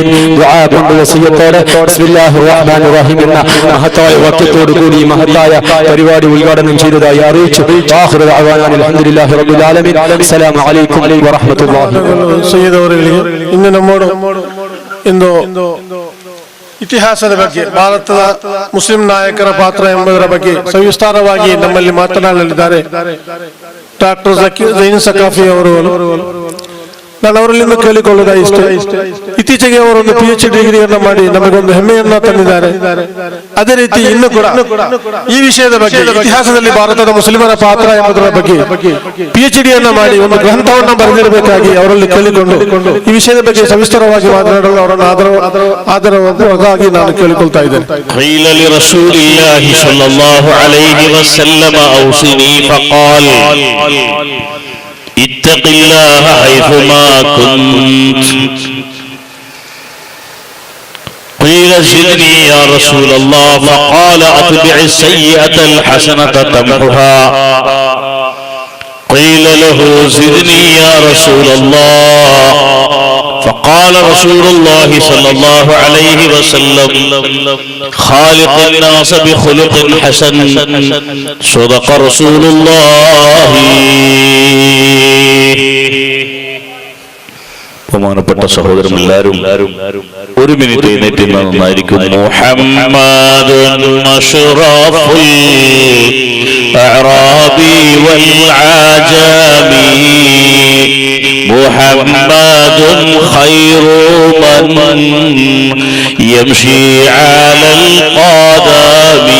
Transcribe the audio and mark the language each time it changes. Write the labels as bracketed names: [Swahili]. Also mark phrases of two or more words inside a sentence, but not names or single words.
[Malayalam] ദുആ കൊണ്ട് വസിയ്യത്തോടെ [Arabic] بسم الله الرحمن الرحيم [Malayalam] എന്ന മഹത്തായ വാക്യത്തോടു കൂടി മഹത്തായ പരിപാടി ഉദ്ഘാടനം ചെയ്തതായി അറിയിച്ചു. [Arabic] آخر دعوانا الحمد لله رب العالمين. السلام عليكم ورحمة الله. [Malayalam] സയ്യിദ് അവറുകളെ, ഇന്ന് നമ്മോട് എന്തೋ [Kannada] ಇತಿಹಾಸದ ಬಗ್ಗೆ, ಭಾರತದ ಮುಸ್ಲಿಂ ನಾಯಕರ ಪಾತ್ರ ಎಂಬುದರ ಬಗ್ಗೆ ಸವಿಸ್ತಾರವಾಗಿ ನಮ್ಮಲ್ಲಿ ಮಾತನಾಡಲಿದ್ದಾರೆ ಡಾಕ್ಟರ್ ಜೈನ್ ಸಕಾಫಿ ಅವರು. ನಾನು ಅವರಲ್ಲಿಂದ ಕೇಳಿಕೊಳ್ಳುವುದ ಇಷ್ಟೇ, ಇತ್ತೀಚೆಗೆ ಅವರೊಂದು PhD ಡಿಗ್ರಿಯನ್ನು ಮಾಡಿ ನಮಗೊಂದು ಹೆಮ್ಮೆಯನ್ನ ತಂದಿದ್ದಾರೆ. ಅದೇ ರೀತಿ ಇನ್ನು ಕೂಡ ಈ ವಿಷಯದ ಬಗ್ಗೆ, ಇತಿಹಾಸದಲ್ಲಿ ಭಾರತದ ಮುಸ್ಲಿಮರ ಪಾತ್ರ ಎಂಬುದರ ಬಗ್ಗೆ PhD ಮಾಡಿ ಒಂದು ಗ್ರಂಥವನ್ನು ಬರೆದಿರಬೇಕಾಗಿ ಅವರಲ್ಲಿ ಕೇಳಿಕೊಂಡು ಈ ವಿಷಯದ ಬಗ್ಗೆ ಸವಿಸ್ತಾರವಾಗಿ ಮಾತನಾಡಲು ಅವರನ್ನು ಆದರವಾಗಿ ನಾನು ಕೇಳಿಕೊಳ್ತಾ ಇದ್ದೇನೆ. [Arabic] اتق الله حيثما كنت. قيل زدني يا رسول الله فقال أتبع السيئة الحسنة تمحها. قيل له زدني يا رسول الله فقال رسول الله صلى الله عليه وسلم خالق الناس بخلق حسن. صدق رسول الله. [Malayalam] ബഹുമാനപ്പെട്ട സഹോദരന്മാരെല്ലാവരും ഒരു മിനിറ്റ് എഴുന്നേറ്റ് നന്നായിരിക്കും. [Arabic] محمد أشرف الأعراب والعجم محمد خير من يمشي على القدم.